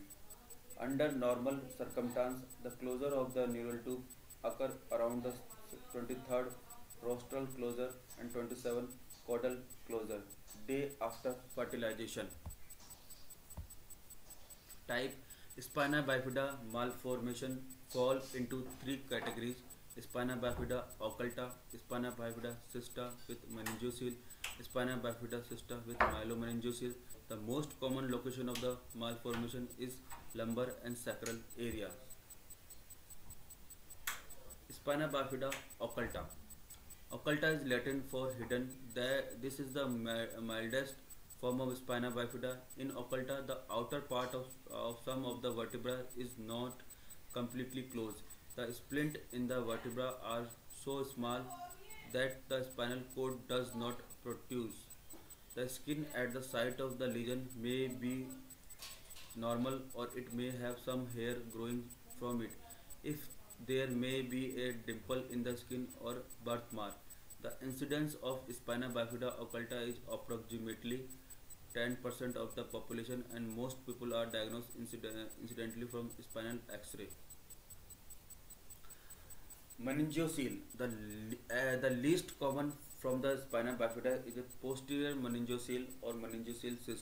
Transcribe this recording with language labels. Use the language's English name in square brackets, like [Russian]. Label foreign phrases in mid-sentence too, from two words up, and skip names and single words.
[English] Under normal circumstances, the closure of the neural tube occurs around the 23rd rostral closure and 27th caudal closure day after fertilization. Type: spina bifida malformation fall into three categories: spina bifida occulta, spina bifida cysta with meningocele, spina bifida cysta with myelomeningocele. The most common location of the malformation is lumbar and sacral area. Spina bifida occulta. Occulta is Latin for hidden. This is the mildest form of spina bifida. In occulta, the outer part of some of the vertebra is not completely closed. The splint in the vertebra are so small that the spinal cord does not protrude. The skin at the site of the lesion may be normal, or it may have some hair growing from it. If there may be a dimple in the skin or birthmark. The incidence of spina bifida occulta is approximately 10% of the population, and most people are diagnosed incidentally from spinal X-ray. Meningocele. The least common from the spina bifida is a posterior meningocele or meningocele cyst.